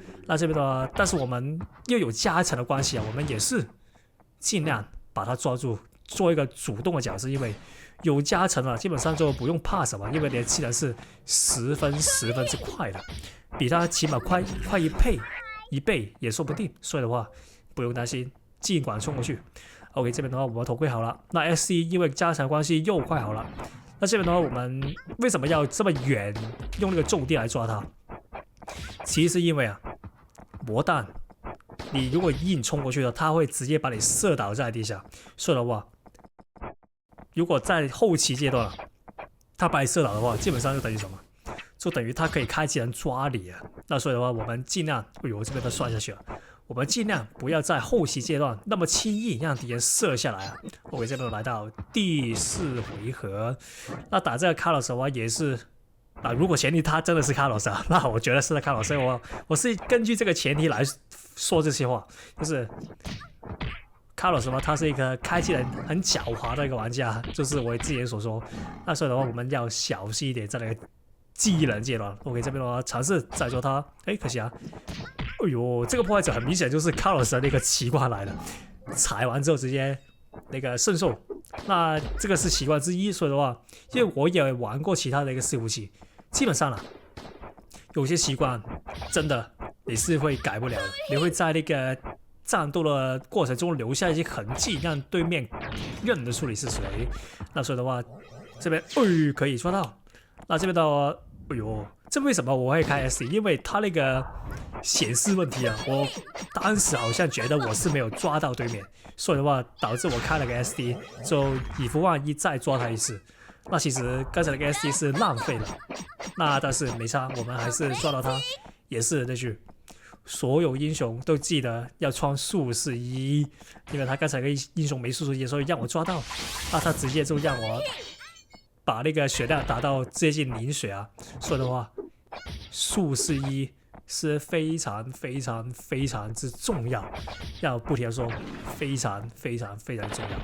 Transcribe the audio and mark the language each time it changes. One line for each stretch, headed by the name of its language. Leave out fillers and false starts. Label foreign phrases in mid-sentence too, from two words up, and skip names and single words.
Chinese: 那這邊的話，但是我們又有加成的關係啊，我們也是盡量把它抓住，做一個主動的角色，因為有加成了，基本上就不用怕什麼，因為你的技能是10分之快的，比它起碼快1倍也說不定，所以的話不用擔心，盡管衝過去。OK， 這邊的話我們頭盔好了，那 SC 因為加成關係又快好了。那這邊的話，我們為什麼要這麼遠用那個重地來抓它？其實是因為啊，魔彈你如果硬衝過去的，它會直接把你射倒在地下。所以的話，如果在後期階段它把你射倒的話，基本上就等於什麼？就等於它可以開技能抓你啊。那所以的話，我們盡量，哎呦，這邊都算下去了。我們盡量不要在後期階段那麼輕易讓敵人射下來啊。OK， 這邊來到第4回合，那打這個卡洛斯的話也是啊，如果前提他真的是卡洛斯啊，那我覺得是卡洛斯。我是根據這個前提來說這些話，就是卡洛斯嘛，他是一個開技能很狡猾的一個玩家，就是我之前所說。那所以的話，我們要小心一點在那個技能階段。OK，這邊的話嘗試再做他，哎，可惜啊。哎呦，這個破壞者很明顯就是卡洛斯的那個奇觀來的，踩完之後直接那個聖獸，那這個是奇觀之一。所以的話，因為我也玩過其他的一個伺服器，基本上啊，有些奇觀真的你是會改不了的，你會在那個戰鬥的過程中留下一些痕跡，讓對面認得出你是誰。那所以的話，這邊可以抓到，那這邊的話，哎呦。這為什麼我會開 SD？ 因為它那個顯示問題啊，我當時好像覺得我是沒有抓到對面，所以的話導致我開了個 SD，就以防萬一再抓他一次。那其實剛才那個 SD 是浪費了，那但是沒差，我們還是抓到他。也是那句，所有英雄都記得要穿術士衣，因為他剛才那個英雄沒術士衣，所以讓我抓到，那他直接就讓我把那個血量打到接近0血啊，所以的話，術士衣是非常之重要，要不停的說，非常重要。